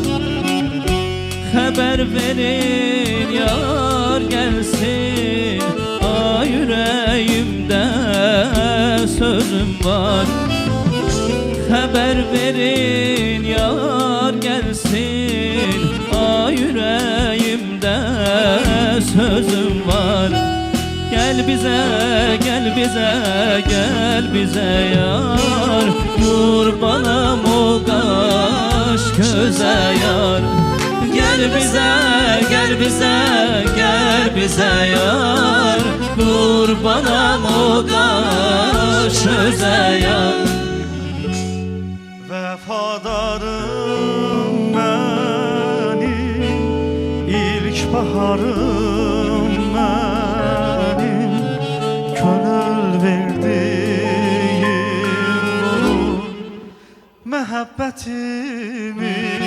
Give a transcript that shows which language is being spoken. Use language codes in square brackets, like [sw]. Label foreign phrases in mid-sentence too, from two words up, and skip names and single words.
[az] Xəbər verin yar gəlsin, ay ürəyimdə sözüm var. Xəbər verin yar gəlsin, ay ürəyimdə sözüm var. [tr] Gel bize, gel bize, gel bize yar, Kurbanım ol kaş göze yar. Gel [az] gel bize yar Qurbanam o qaş özə yar Vəfadarım mənim, ilk baharım mənim, könül verdiyim olur məhəbbətimi.